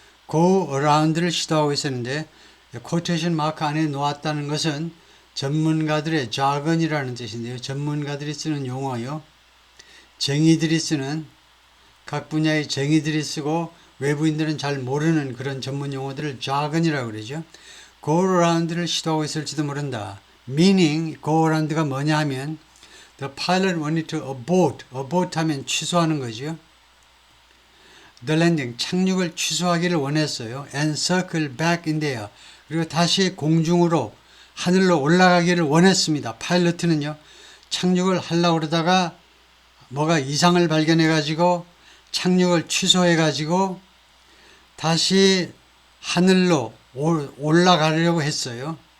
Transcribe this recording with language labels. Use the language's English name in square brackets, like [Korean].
[Korean] go around를 시도하고 있었는데 코테이션 마크 안에 놓았다는 것은 전문가들의 자건이라는 뜻인데요. 전문가들이 쓰는 용어요. 쟁이들이 쓰는 각 분야의 쟁이들이 쓰고 외부인들은 잘 모르는 그런 전문 용어들을 자건이라고 그러죠. go around를 시도하고 있을지도 모른다. [English] meaning go around가 [Korean] 뭐냐 하면 [English] the pilot wanted to abort [Korean] 하면 취소하는 거죠. [English] the landing [Korean] 착륙을 취소하기를 원했어요. [English] and circle back in the air [Korean] 그리고 다시 공중으로 하늘로 올라가기를 원했습니다. 파일럿은요 착륙을 하려고 그러다가 뭐가 이상을 발견해 가지고 착륙을 취소해 가지고 다시 하늘로 올라가려고 했어요.